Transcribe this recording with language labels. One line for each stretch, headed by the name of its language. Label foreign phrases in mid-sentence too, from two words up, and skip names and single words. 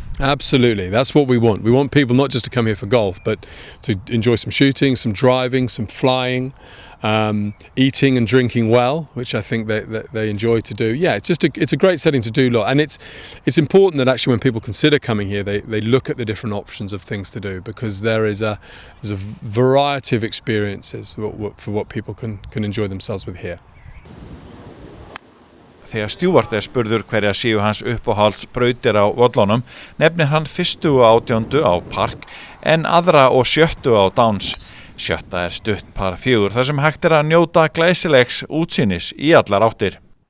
English: Absolutely, that's what we want. We want people not just to come here for golf, but to enjoy some shooting, some driving, some flying, eating and drinking well, which I think they enjoy to do. Yeah, it's a great setting to do. And it's important that actually when people consider coming here, they look at the different options of things to do, because there's a variety of experiences for what people can enjoy themselves with here.
Icelandic: Þegar Stewart spurður hverja séu hans uppáhaldsbrautir á völlunum, nefnir hann 1. og 18. á Park en aðra og 7. á Downs. 7. stutt par 4 þar sem hægt að njóta glæsilegs útsýnis í allar áttir.